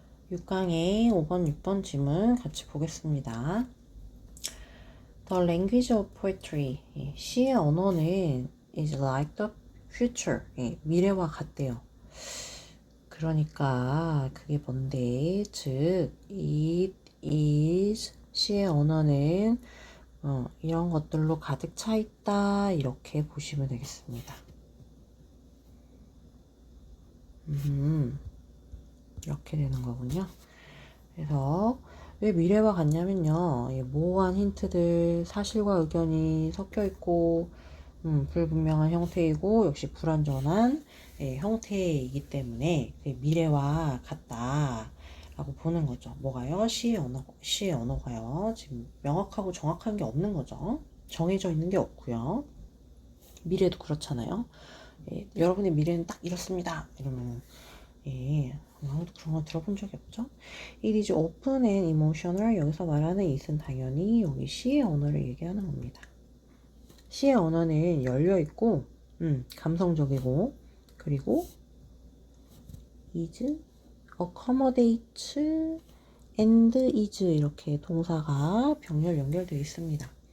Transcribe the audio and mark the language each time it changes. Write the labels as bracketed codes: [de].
[ko] 6강의 5번, 6번 질문 같이 보겠습니다. [en] The language of poetry. [ko] 시의 언어는 [en] is like the future. [ko] 미래와 같대요. 그러니까 그게 뭔데? 즉, [en] it is [ko] 시의 언어는 이런 것들로 가득 차 있다. 이렇게 보시면 되겠습니다. 이렇게 되는 거군요. 그래서 왜 미래와 같냐면요. 모호한 힌트들, 사실과 의견이 섞여 있고, 불분명한 형태이고, 역시 불완전한 형태이기 때문에 미래와 같다라고 보는 거죠. 뭐가요? 시의 언어가요. 지금 명확하고 정확한 게 없는 거죠. 정해져 있는 게 없고요. 미래도 그렇잖아요. 여러분의 미래는 딱 이렇습니다. 이러면 아무도 그런 거 들어본 적이 없죠? [en] It is open and emotional. [ko] 여기서 말하는 it은 당연히 여기 시의 언어를 얘기하는 겁니다. 시의 언어는 열려있고, 감성적이고, 그리고 [en] is, accommodate, and is [ko] 이렇게 동사가 병렬 연결되어 있습니다.